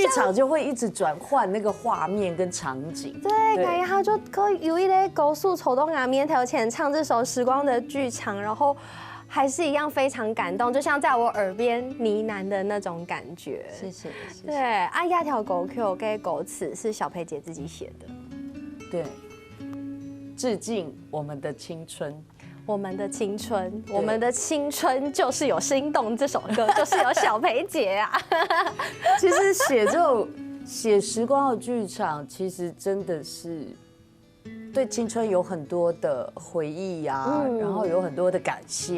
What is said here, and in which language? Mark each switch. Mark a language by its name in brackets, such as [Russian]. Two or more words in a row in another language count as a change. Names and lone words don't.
[Chinese] 劇場就會一直轉換那個畫面跟場景。對，然後就可以有一類高速抽動啊，面頭前唱這首《時光的劇場》，然後還是一樣非常感動，就像在我耳邊呢喃的那種感覺。謝謝。對，啊，亞條歌曲嘅歌詞是小培姐自己寫的。對。致敬我們的青春。我们的青春，我们的青春就是有心动这首歌，就是有小培姐啊。其实写时光的剧场，其实真的是对青春有很多的回忆啊，然后有很多的感谢。